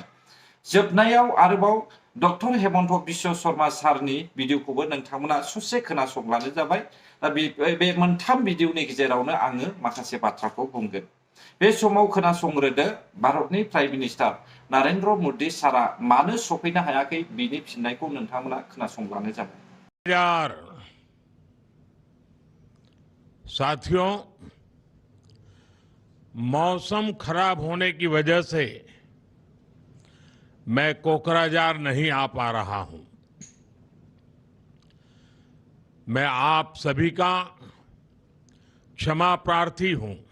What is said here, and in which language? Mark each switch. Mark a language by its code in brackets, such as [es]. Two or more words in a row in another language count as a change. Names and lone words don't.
[brx] जोबनायाव आरोबाव डक्टर हेमन्त बिश्व शर्मा सारनि भिडिअखौबो नोंथांमोना ससे खोनासंब्लानो जाबाय। बे मोनथाम भिडिअनि गेजेरावनो आङो माखासे बाथ्राखौ बुंगोन। बे समाव खोनासंग्रोदो भारतनि [en] prime minister [brx] नरेंद्र मोदी सारा मानो सफैनो हायाखै बिनि फिननायखौ नोंथांमोना खोनासंब्लानो जाबाय। [hi] साथियों, मौसम खराब होने की वजह से मैं कोकराझार नहीं आ पा रहा हूं। मैं आप सभी का क्षमा प्रार्थी हूं।